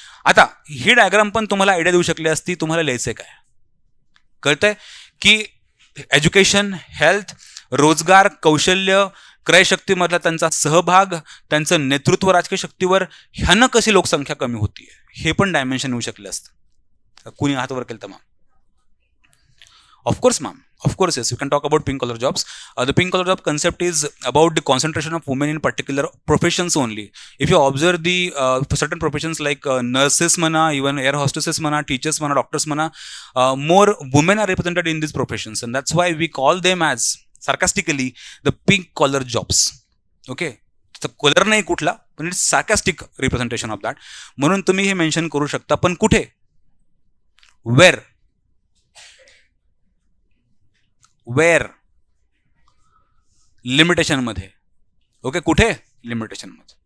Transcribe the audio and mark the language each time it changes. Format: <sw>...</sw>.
<mr>आता ही डायग्राम पण तुम्हाला आयडिया देऊ शकली असती तुम्हाला लिहायचंय काय. कळतंय की एज्युकेशन, हेल्थ, रोजगार, कौशल्य, क्रयशक्तीमधला त्यांचा सहभाग, त्यांचं नेतृत्व राजकीय शक्तीवर, ह्यानं कशी लोकसंख्या कमी होतीये हे पण डायमेन्शन येऊ शकले असतं. कुणी हातवर केलं तर ma'am?</mr> <en>Of course ma'am, of course yes, you can talk about pink collar jobs. The pink collar job concept is about the concentration of women in particular professions only. If you observe the certain professions like nurses म्हणा, even air hostesses म्हणा, teachers म्हणा, doctors म्हणा, more women are represented in these professions, and that's why we call them as sarcastically the pink collar jobs. Okay, collar</en> <mr>नाही कुठला, पण</mr> <en>It's sarcastic representation of that.</en> <mr>म्हणून तुम्ही हे mention करू शकता. पण कुठे? वेर लिमिटेशन मध्ये. ओके, कुठे? लिमिटेशन मध्ये.</mr>